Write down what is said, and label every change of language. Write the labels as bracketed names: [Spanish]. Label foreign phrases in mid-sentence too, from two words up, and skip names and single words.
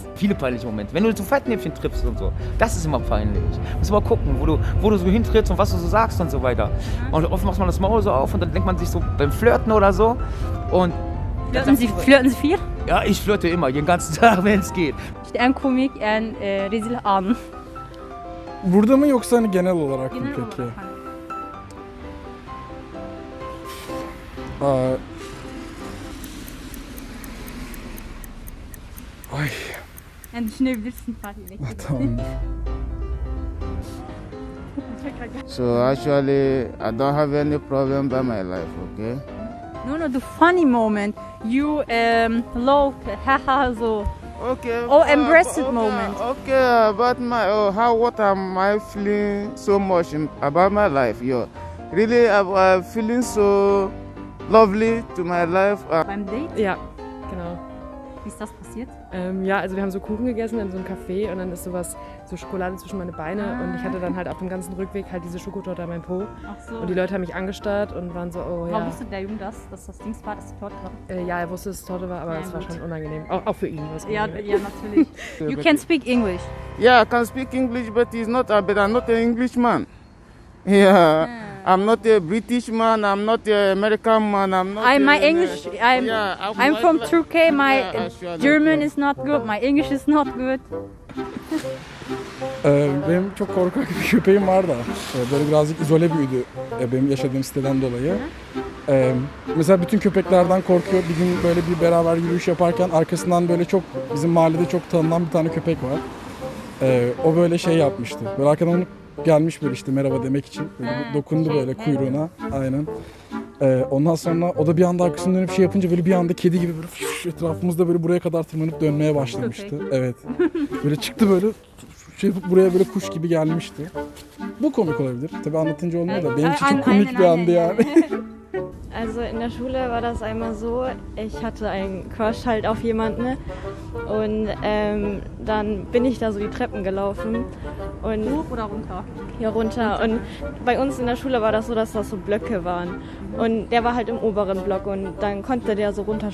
[German] Viele peinliche Momente. Wenn du zu Fettnäpfchen triffst und so, das ist immer peinlich. Musst mal gucken, wo du so hintrittst und was du so sagst und so weiter. Und oft macht man das Maul so auf und dann denkt man sich so beim Flirten oder so. Und Flirten Sie viel? ja, ich flirte immer, den ganzen Tag, wenn es geht. [Turkish] İşte en komik, en rezil an. Burada mı yoksa hani genel olarak mı Genel peki? olarak hani. Aa, ay Yani düşünebilirsin Fatih. tamam. [English] So actually, I don't have any problem by my life, okay? No, the funny moment. You love, haha, so. Okay. Oh, embrace it moment. Okay, about what am I feeling so much about my life? Really, I'm feeling so lovely to my life. [German] Beim Date? Ja, genau. Wie ist das passiert? Ja, also wir haben so Kuchen gegessen in so einem Café und dann ist so Schokolade zwischen meine Beine und ich hatte dann halt auf dem ganzen Rückweg halt diese Schokotorte an meinem Po. Ach so. Und die Leute haben mich angestarrt und waren so, oh Warum ja. wusste der Junge dass das Dings war, dass die Torte war? Ja, er wusste, dass es Torte war, aber Ja, es war gut. schon unangenehm. Auch für ihn war es Ja, unangenehm. ja, natürlich. [English] You can speak English. Yeah, I can speak English, but I'm not an Englishman. Yeah, I'm not a British man. I'm not an American man. I'm not. My English, Yeah, I'm from Turkey. My Yeah, actually, German is not good. My English is not good. [Turkish] Benim çok korkak bir köpeğim var da böyle birazcık izole büyüdü benim yaşadığım siteden dolayı. Mesela bütün köpeklerden korkuyor. Bir gün böyle bir beraber yürüyüş yaparken arkasından böyle çok bizim mahallede çok tanınan bir tane köpek var. O böyle şey yapmıştı. Böyle arkadan onu gelmiş böyle işte merhaba demek için böyle dokundu böyle kuyruğuna. Aynen. Ondan sonra o da bir anda arkasını dönüp şey yapınca böyle bir anda kedi gibi böyle etrafımızda böyle buraya kadar tırmanıp dönmeye başlamıştı. Köpek. Evet. Böyle çıktı böyle şey yapıp buraya böyle kuş gibi gelmişti. Bu komik olabilir. Tabii anlatınca olmuyor da benim için çok komik bir andı yani. [German] Also in der Schule war das einmal so, ich hatte einen Crush halt auf jemanden und dann bin ich da so die Treppen gelaufen und Hoch oder runter? hier runter und bei uns in der Schule war das so, dass das so Blöcke waren und der war halt im oberen Block und dann konnte der so runterschauen.